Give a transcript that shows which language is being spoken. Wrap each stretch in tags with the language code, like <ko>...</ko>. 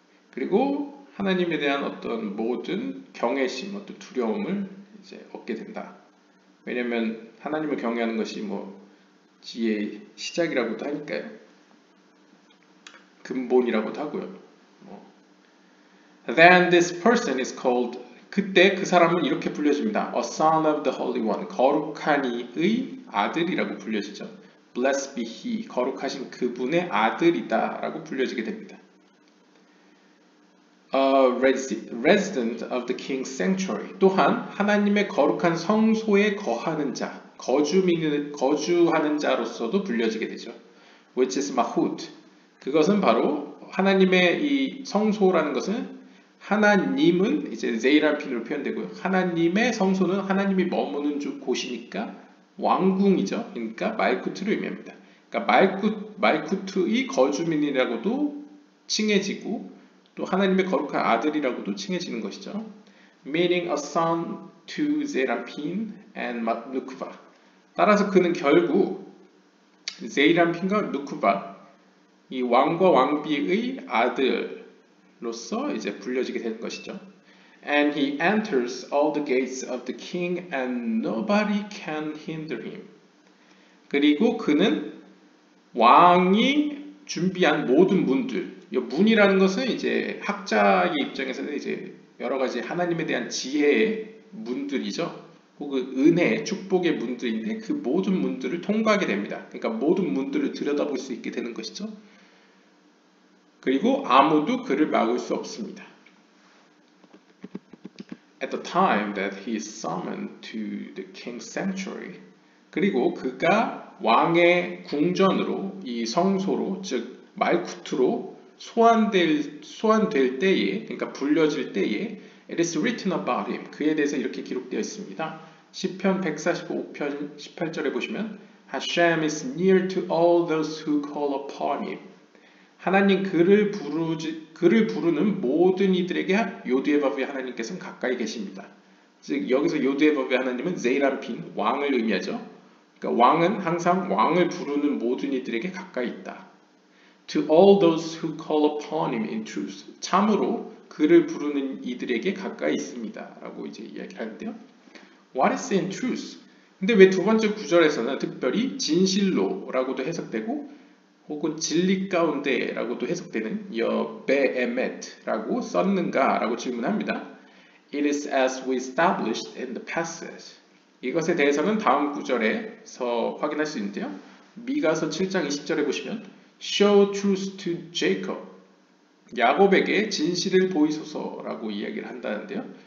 <ko>그리고 하나님에 대한 어떤 모든 경외심, 어떤 두려움을 이제 얻게 된다. 왜냐하면 하나님을 경외하는 것이 뭐 지혜의 시작이라고도 하니까요. 근본이라고도 하고요.</ko> <en>Then this person is called,</en> <ko>그때 그 사람은 이렇게 불려집니다.</ko> <en>A son of the Holy One,</en> <ko>거룩한 이의 아들이라고 불려지죠.</ko> <en>Blessed be he,</en> <ko>거룩하신 그분의 아들이다 라고 불려지게 됩니다.</ko> <en>A resident of the king's sanctuary,</en> <ko>또한 하나님의 거룩한 성소에 거하는 자, 거주하는 자로서도 불려지게 되죠.</ko> <en>Which is mahut,</en> <ko>그것은 바로 하나님의 이 성소라는 것은 하나님은 이제 제이란핀으로 표현되고요. 하나님의 성소는 하나님이 머무는 곳이니까 왕궁이죠. 그러니까 말쿠트를 의미합니다. 그러니까 말쿠트의 거주민이라고도 칭해지고 또 하나님의 거룩한 아들이라고도 칭해지는 것이죠.</ko> <en>Meaning a son to 제이란핀 and 누쿠바.</en> <ko>따라서 그는 결국 제이란핀과 누쿠바 이 왕과 왕비의 아들로서 이제 불려지게 되는 것이죠.</ko> <en>And he enters all the gates of the king and nobody can hinder him.</en> <ko>그리고 그는 왕이 준비한 모든 문들, 이 문이라는 것은 이제 학자의 입장에서는 이제 여러 가지 하나님에 대한 지혜의 문들이죠. 혹은 은혜, 축복의 문들인데 그 모든 문들을 통과하게 됩니다. 그러니까 모든 문들을 들여다볼 수 있게 되는 것이죠. 그리고 아무도 그를 막을 수 없습니다.</ko> <en>At the time that he is summoned to the king's sanctuary,</en> <ko>그리고 그가 왕의 궁전으로 이 성소로 즉 말쿠트로 소환될 때에, 그러니까 불려질 때에</ko> <en>it is written about him,</en> <ko>그에 대해서 이렇게 기록되어 있습니다. 시편 145편 18절에 보시면</ko> <en>Hashem is near to all those who call upon him.</en> <ko>하나님 그를 부르는 모든 이들에게 요드에바브의 하나님께서는 가까이 계십니다. 즉 여기서 요드에바브의 하나님은 제이란핀, 왕을 의미하죠. 그러니까 왕은 항상 왕을 부르는 모든 이들에게 가까이 있다.</ko> <en>To all those who call upon him in truth.</en> <ko>참으로 그를 부르는 이들에게 가까이 있습니다. 라고 이제 이야기하는데요.</ko> <en>What is in truth?</en> <ko>근데 왜 두 번째 구절에서는 특별히 진실로라고도 해석되고 혹은 진리 가운데라고도 해석되는 베에멧라고 썼는가라고 질문합니다.</ko> <en>It is as we established in the passage.</en> <ko>이것에 대해서는 다음 구절에서 확인할 수 있는데요. 미가서 7장 20절에 보시면</ko> <en>Show truth to Jacob.</en> <ko>야곱에게 진실을 보이소서라고 이야기를 한다는데요.</ko>